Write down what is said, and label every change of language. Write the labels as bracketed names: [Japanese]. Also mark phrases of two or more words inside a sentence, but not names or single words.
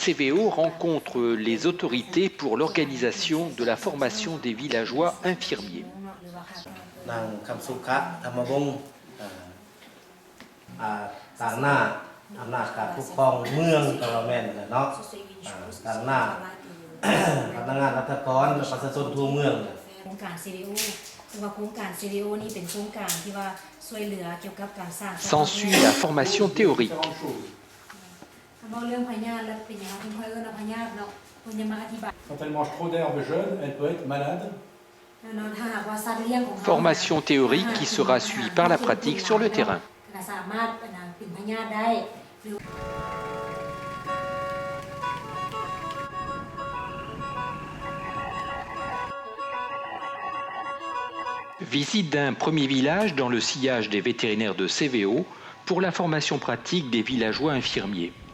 [French] CVO rencontrent les autorités pour l'organisation de la formation des villageois infirmiers. [Thai] นางคำสุขะธรรมวงศ์ต่างหน้าอำนาจการปกครองเมืองกะละแม่นเนาะต่างหน้าพนักงานรัฐกรและประชาชนทั่วเมืองโครงการ CVO ซึ่งว่าโครงการ CVO นี่เป็นโครงการที่ว่าช่วยเหลือเกี่ยวกับการสร้าง [French] S'ensuit la formation théorique. Quand elle mange trop d'herbes jeunes, elle peut être malade. Formation théorique qui sera suivie par la pratique sur le terrain. Visite d'un premier village dans le sillage des vétérinaires de CVO pour la formation pratique des villageois infirmiers.